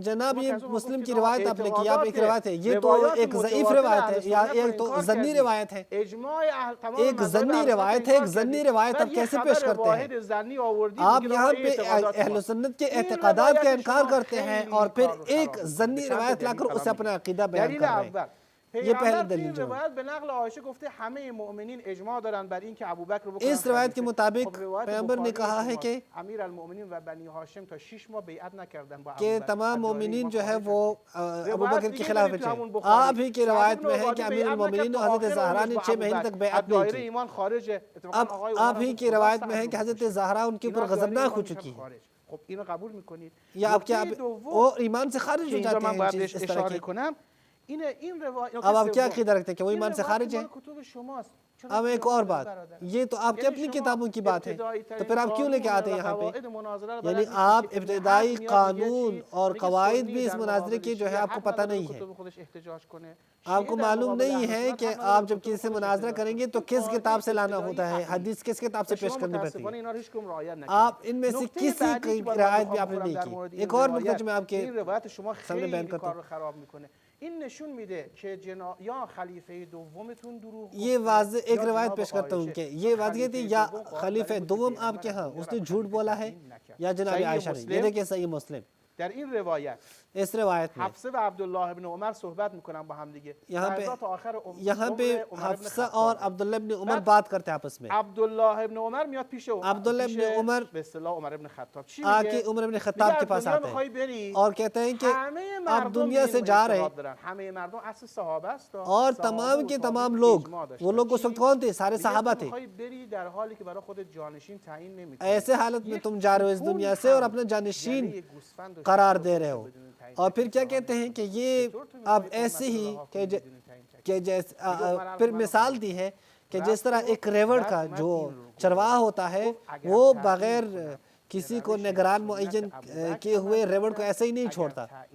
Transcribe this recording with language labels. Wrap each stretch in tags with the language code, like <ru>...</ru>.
<ur>جناب یہ مسلم کی روایت آپ نے کی، آپ ایک روایت ہے، یہ تو ایک ضعیف روایت ہے یا ایک تو ضنی روایت ہے. ایک ضنی روایت ہے، ایک ضنی روایت آپ کیسے پیش کرتے ہیں؟ آپ یہاں پہ اہل سنت کے اعتقادات کا انکار کرتے ہیں اور پھر ایک ضنی روایت لا کر اسے اپنا عقیدہ بیان کر رہے ہیں. یہ پہلی دلیل جو</ur> <fa>روایت به نقل عایشه گفته همه مؤمنین اجماع دارن بر این که ابوبکر رو بکنن.</fa> <ur>اس روایت کے مطابق پیغمبر نے کہا ہے کہ</ur> <fa>امیرالمؤمنین و بنی ہاشم تا 6 ماه بیعت نکردن با</fa> <ur>کہ تمام مومنین جو ہے وہ ابوبکر کے خلاف تھے. آپ ہی کی روایت میں ہے کہ امیر المومنین اور حضرت زہرا نے 6 مہینے تک بیعت نہیں کی. اب آپ ہی کی روایت میں ہے کہ حضرت زہرا ان کے اوپر غضبناک ہو چکی ہے.</ur> <fa>خب اینو قبول میکنید</fa> <ur>یا آپ کیا وہ ایمان سے خارج ہو جاتے ہیں اس طرح کے؟</ur> <fa>این روایت</fa> <ur>اب آپ کیا عقیدہ رکھتے ہیں کہ وہ ایمان سے خارج ہیں؟ اب ایک اور بات، یہ تو آپ کی اپنی کتابوں کی بات ہے، تو پھر آپ کیوں لے کے آتے ہیں یہاں پہ؟ یعنی آپ ابتدائی قانون اور قواعد بھی اس مناظرے کی جو ہے آپ کو پتہ نہیں ہے. آپ کو معلوم نہیں ہے کہ آپ جب کسی سے مناظرہ کریں گے تو کس کتاب سے لانا ہوتا ہے، حدیث کس کتاب سے پیش کرنی پڑتی ہے. آپ ان میں سے کسی کی رعایت بھی آپ نے نہیں کی. ایک اور نکتہ جو میں آپ کے سامنے بیان کرتا ہوں،</ur> <fa>این نشون میده که یا خلیفه دومتون دروغ گفته.</fa> <ur>یہ واضح ایک روایت پیش کرتا ہوں کہ یہ واضح تھی یا خلیفہ دوم آپ کے ہاں اس نے جھوٹ بولا ہے یا جناب عائشہ نے. یہ دیکھیں صحیح مسلم</ur> <fa>در این روایت</fa> <ur>اس روایت میں</ur> <fa>حفصه و عبدالله ابن عمر صحبت میکنن با هم دیگه.</fa> <ur>یہاں پہ حفصہ اور عبداللہ ابن عمر بات کرتے ہیں آپس میں.</ur> <fa>عبدالله ابن عمر میاد پیش</fa> <ur>عبداللہ ابن عمر</ur> <fa>به اصطلاح عمر ابن خطاب چی آ میگه؟</fa> <ur>کے عمر ابن خطاب کے پاس آتے ہیں اور کہتے ہیں کہ آپ دنیا سے جا رہے ہیں.</ur> <fa>همه مردم اصل صحابه است</fa> <ur>اور تمام کے تمام لوگ، وہ لوگ اس وقت کون تھے؟ سارے صحابہ تھے.</ur> <fa>بری در حالی که برای خودت جانشین تعیین نمی‌کنی.</fa> <ur>ایسے حالت میں تم جا رہے ہو اس دنیا سے اور اپنا جانشین قرار دے رہے ہو. اور پھر کیا کہتے ہیں کہ یہ اب ایسے ہی کہ جیسے پھر مثال دی ہے کہ جس طرح ایک ریوڑ کا جو چرواہ ہوتا ہے وہ بغیر کسی کو نگران معین کیے ہوئے ریوڑ کو ایسے ہی نہیں چھوڑتا.</ur>